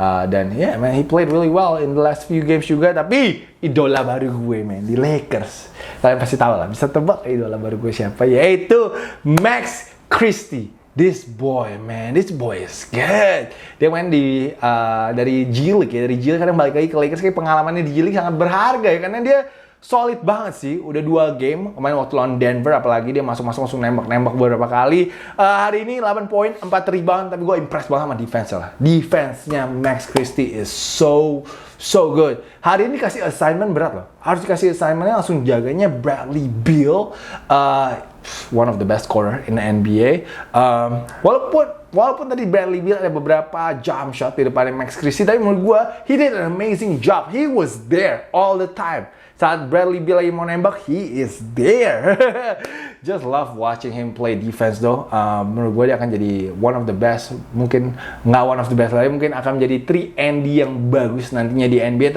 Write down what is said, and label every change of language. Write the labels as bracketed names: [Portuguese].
[Indonesian] Dan ya [English] man, he played really well in the last few games juga. [Indonesian] Tapi idola baru gue man, di Lakers. Kalian pasti tahu lah, bisa tebak idola baru gue siapa? [English] Yaitu Max Christie. This boy is good. [Indonesian] Dia main dari G League ya, dari G League kadang balik lagi ke Lakers. Kayak pengalamannya di G League sangat berharga ya, karena dia solid banget sih. Udah 2 game kemarin waktu lawan Denver, apalagi dia masuk langsung nembak beberapa kali. Hari ini 8 poin, 4 rebound, tapi gue impressed banget sama defense-nya Max Christie [English] is so good. [Indonesian] Hari ini kasih assignment berat loh. Harus dikasih assignmentnya langsung jaganya Bradley Beal, [English] one of the best scorer in the NBA. [Indonesian] Walaupun tadi Bradley Beal ada beberapa jump shot di depannya Max Christie, tapi menurut gue [English] he did an amazing job. He was there all the time. [Indonesian] Saat Bradley Beal lagi mau nembak, [English] he is there. Just love watching him play defense though. [Indonesian] Menurut gue dia akan jadi [English] one of the best. [Indonesian] Mungkin nggak [English] one of the best [Indonesian] lagi, mungkin akan menjadi 3 and D yang bagus nantinya di NBA.